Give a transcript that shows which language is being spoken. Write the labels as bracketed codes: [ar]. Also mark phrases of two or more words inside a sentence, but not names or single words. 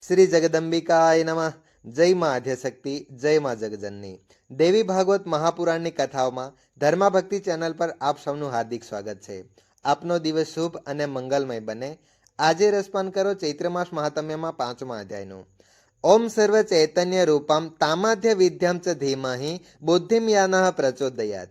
[sa] श्री जगदंबिकाय नमः। [hi] जय माँ आद्यशक्ति, जय माँ जगजननी। [gu] देवी भागवत महापुराणની કથાઓમાં ધર્માભક્તિ ચેનલ પર આપ સૌનું હાર્દિક સ્વાગત છે। આપનો દિવસ શુભ અને મંગલમય બને। આજે રસપાન કરો ચૈત્ર માસ મહાત્મ્યમાં 5મા અધ્યાયનું। [sa] ઓમ સર્વ ચૈતન્ય રૂપમ તામાધ્ય વિદ્યામ ચ ધીમહિ બુદ્ધિમ યાનઃ પ્રચોદયાત।